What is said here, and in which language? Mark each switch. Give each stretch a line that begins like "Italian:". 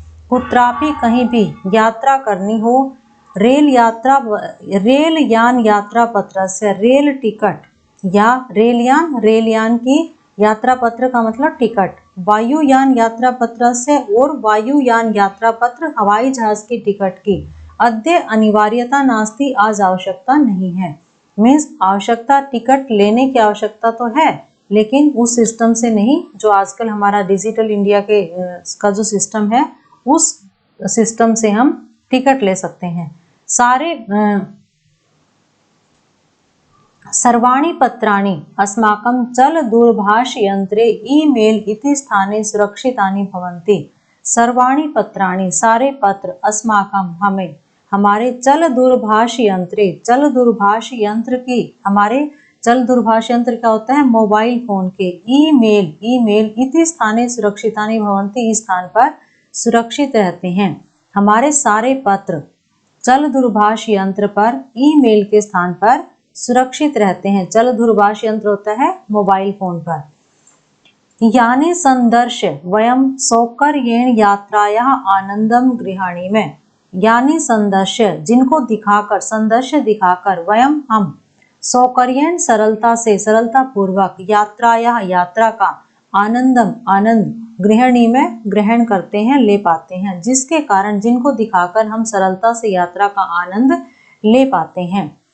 Hindi: कुत्रापि कहीं भी यात्रा करनी हो, रेल यान यात्रा पत्र से, रेल टिकट या रेल यान की यात्रा पत्र का मतलब टिकट, वायुयान यात्रा पत्र से और वायुयान यात्रा पत्र हवाई जहाज की टिकट की अद्य अनिवार्यता नास्ति, आज आवश्यकता नहीं है। मीन्स आवश्यकता, टिकट लेने की आवश्यकता तो है लेकिन उस सिस्टम से नहीं जो आजकल हमारा डिजिटल इंडिया के का जो सिस्टम है उस सिस्टम से हम टिकट ले सकते हैं।
Sanskrit: सारे सर्वाणि पत्राणि अस्माकं चल दूरभाष यंत्रे ईमेल इति स्थाने सुरक्षितानि भवन्ति।
Hindi: सर्वाणि पत्राणि सारे पत्र, अस्माकं हमें, हमारे चल दूरभाष यंत्रे, चल दूरभाष यंत्र की, हमारे चल दूरभाष यंत्र क्या होता है, मोबाइल फोन के, ईमेल इति स्थाने सुरक्षितानि भवन्ति, इस स्थान पर सुरक्षित रहते हैं। हमारे सारे पत्र चल दूरभाष यंत्र पर, ईमेल के स्थान पर सुरक्षित रहते हैं। चल दूरभाष यंत्र होता है मोबाइल फोन पर।
Sanskrit: यानि संदर्श्य वयम सौकर्येण यात्रायाः आनंदम गृहाणीमः।
Hindi: यानि संदर्श्य जिनको दिखाकर, संदर्श्य दिखाकर, वयम हम, सौकर्येण सरलता से, सरलता पूर्वक, यात्रायाः यात्रा का, आनंदम आनंद, गृहिणी में ग्रहण करते हैं, ले पाते हैं, जिसके कारण, जिनको दिखाकर हम सरलता से यात्रा का आनंद ले पाते हैं।